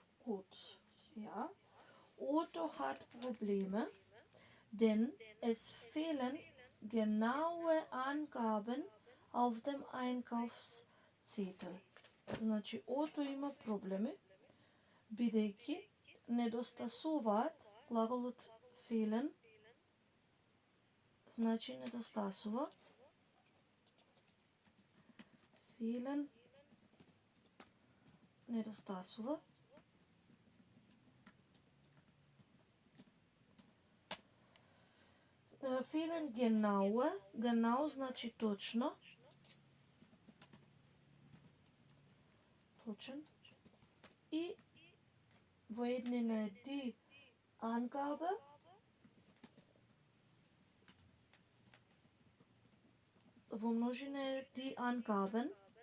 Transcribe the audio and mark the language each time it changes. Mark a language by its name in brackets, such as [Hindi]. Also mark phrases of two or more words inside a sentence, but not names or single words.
[German] Gut. Ja. Otto hat Probleme, denn es fehlen genaue Angaben auf dem Einkaufszettel. [Macedonian] Значи, Ото има проблеми, бидејќи недостасуваат глаголот fehlen, значи недостасува. Fehlen, недостасува. [German] Fehlen genaue, genau [Macedonian] значи точно. Точен. И во еднина е [German] die Angabe. [Macedonian] Во множина е [German] die Angaben.